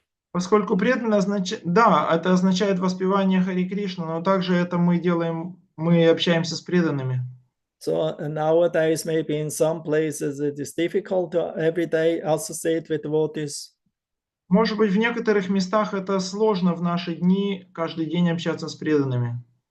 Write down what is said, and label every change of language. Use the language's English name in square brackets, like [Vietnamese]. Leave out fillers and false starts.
[Russian] Поскольку преданное означает, да, это означает воспевание Хари Кришны, но также это мы делаем, мы общаемся с преданными. [English] So nowadays, maybe in some places it is difficult to every day associate with devotees. [Russian] Может быть, в некоторых местах это сложно в наши дни каждый день общаться с преданными.